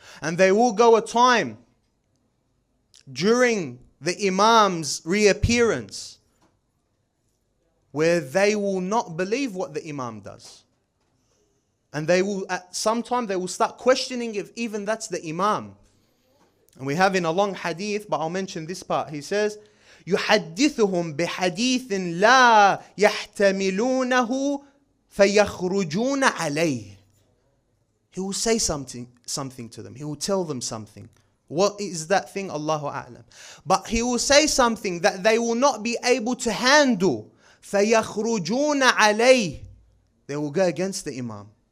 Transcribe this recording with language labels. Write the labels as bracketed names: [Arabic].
[English] And there will go a time during the Imam's reappearance where they will not believe what the Imam does. And they will, at some time, they will start questioning if even that's the Imam. And we have in a long hadith, but I'll mention this part. He says, [Arabic] يحدثهم بحديث لا يحتملونه فيخرجون عليه. [English] He will say something to them. He will tell them something. What is that thing? Allahu A'lam. But he will say something that they will not be able to handle. [Arabic] فَيَخْرُجُونَ عَلَيْهِ. [English] They will go against the Imam.